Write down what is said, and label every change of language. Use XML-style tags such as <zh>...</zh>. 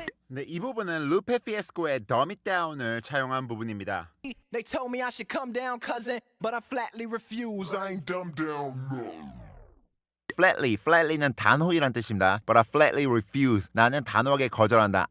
<ko>네, 이 부분은 루페 피에스코의 Dumb It Down을 차용한 부분입니다.</ko> <en>They told me I should come down, cousin, but I flatly refuse. I ain't dumb down, no.</en> <ko>flatly는 단호히란 뜻입니다.</ko> <en>But I flatly refuse.</en> <ko>나는 단호하게 거절한다.</ko>